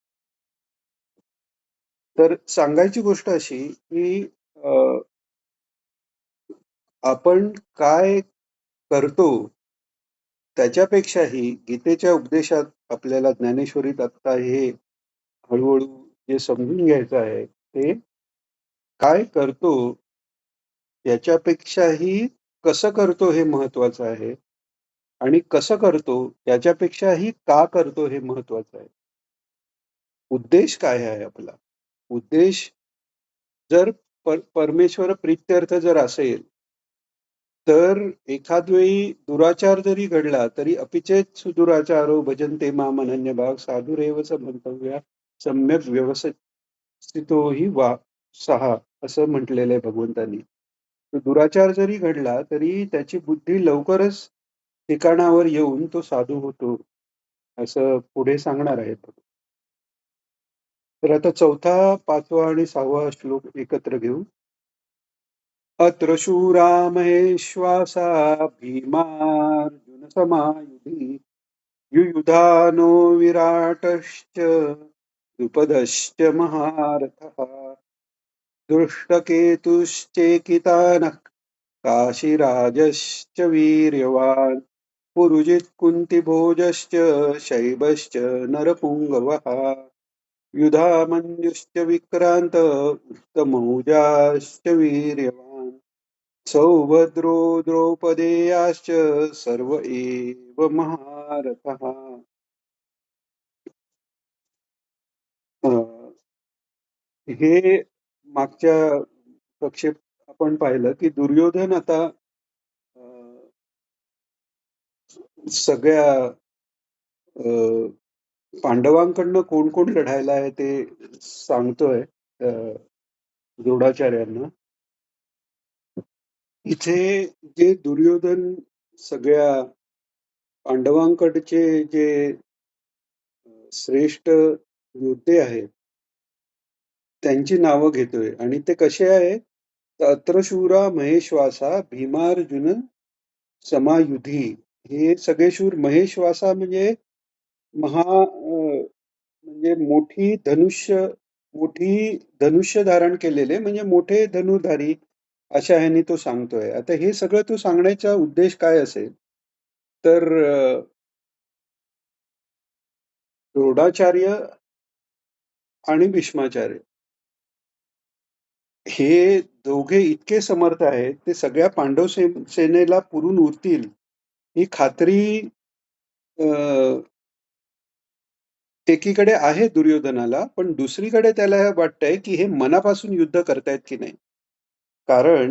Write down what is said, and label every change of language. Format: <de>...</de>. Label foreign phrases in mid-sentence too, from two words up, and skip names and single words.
<mr>तर सांगायची गोष्ट अशी, की आपण काय करतो त्याच्यापेक्षाही गीतेच्या उपदेशात आपल्याला ज्ञानेश्वरीत आत्ता हे हळू-हळू जे समजून घ्यायचं आहे, ते काय करतो याच्यापेक्षाही कसं करतो हे महत्वाचं आहे आणि कसं करतो याच्यापेक्षाही का करतो हे महत्वाचं आहे. उद्देश काय आहे आपला? उद्देश जर परमेश्वर प्रित्यर्थ जर असेल, तर एखाद वेळी दुराचार जरी घडला तरी</mr> <sa>अपिचेत सुदुराचारो भजन्ते माम अनन्यभाग साधुरेव स मंतव्या सम्यक व्यवस्थितोही वा सहा,</sa> <mr>असं म्हटलेलं आहे भगवंतांनी. तर दुराचार जरी घडला तरी त्याची बुद्धी लवकरच ठिकाणावर येऊन तो साधू होतो, असं पुढे सांगणार आहेत. तर आता चौथा, पाचवा आणि 6वा श्लोक एकत्र घेऊ.</mr> <sa>अत्र शूरा महेश्वासा भीमार्जुनसमायुधि युयुधानो विराटश्च द्रुपदश्च महारथः दृष्टकेतुश्चेकितानः काशीराजश्च वीर्यवान् पुरुजित् कुन्तिभोजश्च शैबश्च नरपुङ्गवः युधामन्युश्च विक्रान्त उत्तमौजाश्च वीर्यवान् सौभद्रो द्रौपदेयाश्च सर्व एव महारथः.</sa> <mr>हे मागच्या कक्षेत आपण पाहिलं की दुर्योधन आता अ, सगळ्या अ, पांडवांकडनं कोण कोण लढायला आहे ते सांगतोय द्रोणाचार्यांना. इथे जे दुर्योधन सगळ्या पांडवांकडचे जे श्रेष्ठ योद्धे आहेत त्यांची नावं घेतोय आणि ते कसे आहेत?</mr> <sa>तर अत्रशूरा महेश्वासा भीमार्जुन समायुधी.</sa> <mr>हे सगळे शूर, महेश्वासा म्हणजे म्हणजे मोठी धनुष्य धारण केलेले, म्हणजे मोठे धनुधारी, अशा ह्याने तो सांगतोय. आता हे सगळं तो सांगण्याचा उद्देश काय असेल? तर द्रोणाचार्य आणि भीष्माचार्य हे दोघे इतके समर्थ आहेत, ते सगळ्या पांडव सेनेला पुरून उरतील ही खात्री अ, एकीकडे आहे दुर्योधनाला, पण दुसरीकडे त्याला वाटतंय की हे मनापासून युद्ध करतायत की नाही.</mr>